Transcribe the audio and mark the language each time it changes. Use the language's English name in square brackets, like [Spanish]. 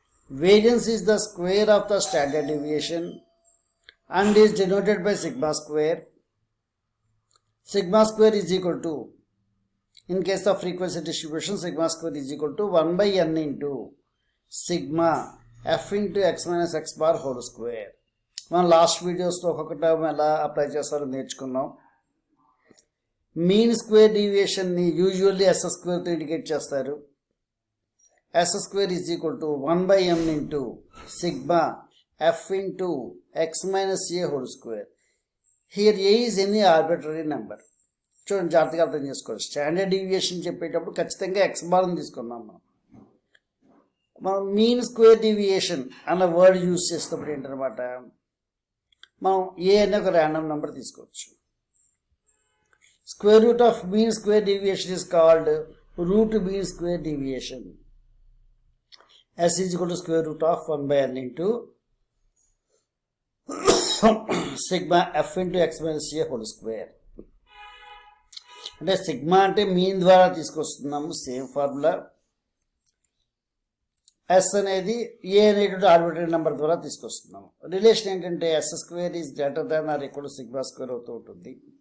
[English] Variance is the square of the standard deviation and is denoted by sigma square. Sigma square is equal to, in case of frequency distribution, sigma square is equal to 1 by n into sigma f into x minus x bar whole square. [Telugu] మనం last వీడియోస్లో ఒక్కొక్క term ఎలా apply చేస్తారో నేర్చుకున్నాం. Mean square డీవియేషన్ని usually yes స్క్వేర్తో indicate చేస్తారు. [English] S square is equal to 1 by m into sigma f into x minus a whole square. Here a is any arbitrary number. [Telugu] చూడండి, జాగ్రత్తగా అర్థం చేసుకోవాలి. స్టాండర్డ్ డీవియేషన్ చెప్పేటప్పుడు ఖచ్చితంగా ఎక్స్ బార్ని తీసుకున్నాం. మనం మీన్ స్క్వేర్ డీవియేషన్ అన్న వర్డ్ యూజ్ చేసేటప్పుడు ఏంటనమాట, మనం ఏ అనే ఒక ర్యాండమ్ నెంబర్ తీసుకోవచ్చు. [English] Square root of mean square deviation is called root mean square deviation. S is equal to square root of 1 by n into sigma f into x minus a whole square. [Telugu] అంటే sigma అంటే mean ద్వారా తీసుకొస్తున్నాము, same formula. Yes అనేది ఏ అనేటువంటి arbitrary number ద్వారా తీసుకొస్తున్నాము. Relation ఏంటంటే [English] S square is greater than or equal to sigma square [Telugu] అవుతూ ఉంటుంది.